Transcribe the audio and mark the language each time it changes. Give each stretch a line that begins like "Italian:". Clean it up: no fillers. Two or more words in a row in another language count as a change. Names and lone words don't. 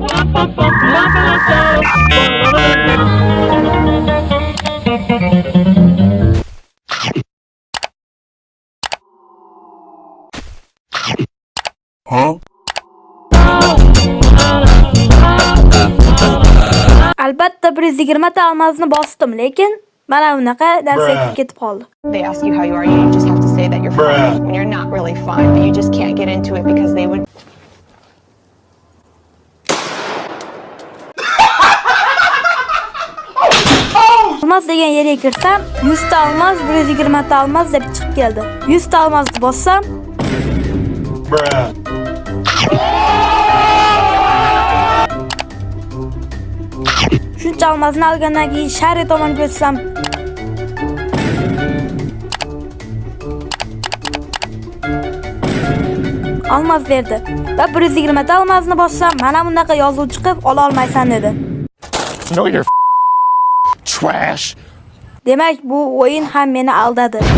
Uzbek: Huh? Albatta 120 ta almasni bosdim, lekin mana bunaqa narsa kirib ketib qoldi.
English: They ask you how you are, you just have to say that you're Bruh. fine when you're not really fine, but you just can't get into it because they would.
Uzbek: Almas degan yerga kirsam, 100 ta almas, 120 ta almas deb chiqib keldi. 100 ta almasni bossam,
English: Bruh.
Uzbek: shuncha almasni olgandan keyin shari tomonga o'tsam, almas verdi. va 120 ta olmazni bossam, mana bunaqa yozuv chiqib, ola olmaysan dedi.
English: No, you're trash.
Uzbek: Demak, bu o'yin ham meni aldadi.